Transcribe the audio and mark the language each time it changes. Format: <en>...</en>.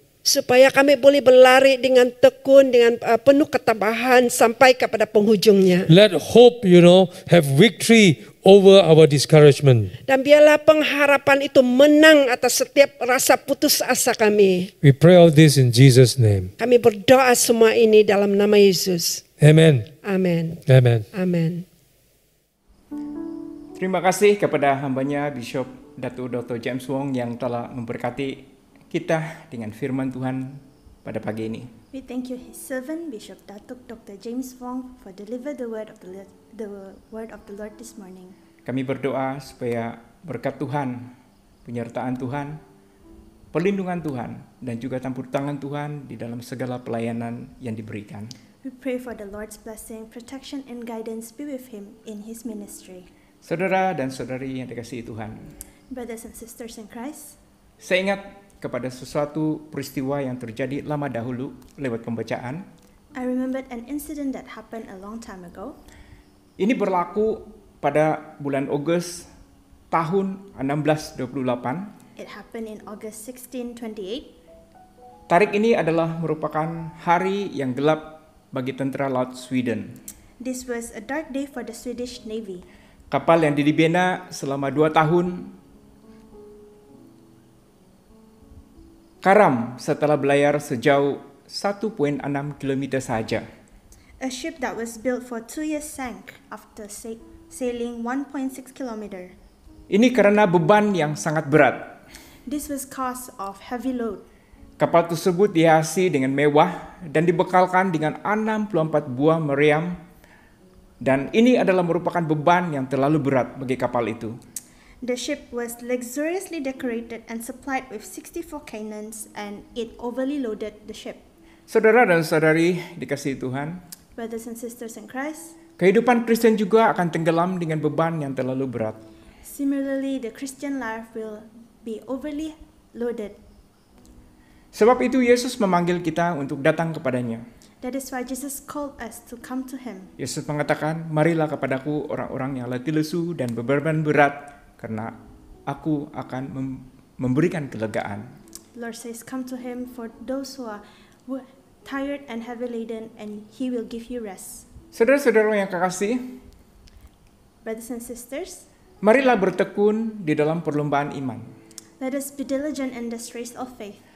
<ms>Supaya kami boleh berlari dengan tekun, dengan penuh ketabahan sampai kepada penghujungnya.</ms> <en>Let hope, have victory over our discouragement.</en> <ms>Dan biarlah pengharapan itu menang atas setiap rasa putus asa kami.</ms> <en>We pray all this in Jesus' name.</en> <ms>Kami berdoa semua ini dalam nama Yesus.</ms> <en>Amen.</en> <ms>Amin.</ms> <en>Amen.</en> <ms>Amin. Terima kasih kepada hambanya Bishop Datuk Dr. James Wong yang telah memberkati kita dengan firman Tuhan pada pagi ini.</ms> <en>We thank you, His servant, Bishop Datuk Dr. James Wong, for deliver the word of the Lord this morning.</en> <ms>Kami berdoa supaya berkat Tuhan, penyertaan Tuhan, perlindungan Tuhan, dan juga campur tangan Tuhan di dalam segala pelayanan yang diberikan.</ms> <en>We pray for the Lord's blessing, protection, and guidance be with Him in His ministry.</en> <ms>Saudara dan saudari yang dikasihi Tuhan,</ms> <en>Brothers and sisters in Christ,</en> <ms>saya ingat kepada sesuatu peristiwa yang terjadi lama dahulu lewat pembacaan.</ms> <en>I remembered an incident that happened a long time ago.</en> <ms>Ini berlaku pada bulan Ogos tahun 1628.</ms> <en>It happened in August 1628.</en> <ms>Tarik ini adalah merupakan hari yang gelap bagi tentara laut Sweden.</ms> <en>This was a dark day for the Swedish Navy.</en> <ms>Kapal yang dibina selama 2 tahun karam setelah berlayar sejauh 1,6 km saja.</ms> <en>A ship that was built for 2 years sank after sailing 1.6 kilometer.</en> <ms>Ini karena beban yang sangat berat.</ms> <en>This was cause of heavy load.</en> <ms>Kapal tersebut dihiasi dengan mewah dan dibekalkan dengan 64 buah meriam, dan ini adalah merupakan beban yang terlalu berat bagi kapal itu.</ms> <en>The ship was luxuriously decorated and supplied with 64 cannons, and it overly loaded the ship.</en> <ms>Saudara dan saudari dikasihi Tuhan,</ms> <en>Brothers and sisters in Christ,</en> <ms>kehidupan Kristen juga akan tenggelam dengan beban yang terlalu berat.</ms> <en>similarly, the Christian life will be overly loaded.</en> <ms>Sebab itu Yesus memanggil kita untuk datang kepadanya.</ms> <en>That is why Jesus called us to come to Him.</en> <ms>Yesus mengatakan, marilah kepadaku orang-orang yang letih lesu dan beban berat, karena aku akan memberikan kelegaan.</ms> <en>The Lord says, come to Him for those who are tired and heavy laden, and He will give you rest.</en> <ms>Saudara-saudara yang kekasih,</ms> <en>Brothers and sisters,</en> <ms>marilah bertekun di dalam perlombaan iman.</ms> <en>let us be diligent in this race of faith.</en>